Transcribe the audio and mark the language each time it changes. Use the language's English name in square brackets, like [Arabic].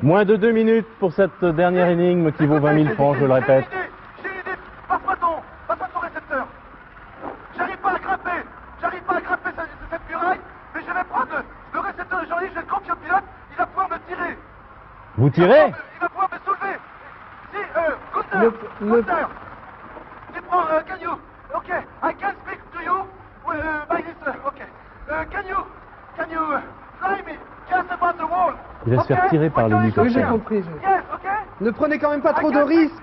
[French] Moins de 2 minutes pour cette dernière énigme qui vaut 20 000 francs, je le répète. J'ai une idée. Passe-moi ton récepteur. J'arrive pas à grimper cette muraille, mais je vais prendre le récepteur de Jean-Yves, je vais le confier au pilote, il va pouvoir me tirer. Vous tirez? Il va pouvoir me soulever. Si, Gunther, tu prends, [English] can you, ok, I can speak to you, by this, ok. Can you fly me just about the wall? [French] Il va se faire tirer par l'hélicoptère. Oui, j'ai compris. [English] Yes, ok. [French] Ne prenez quand même pas trop de risques.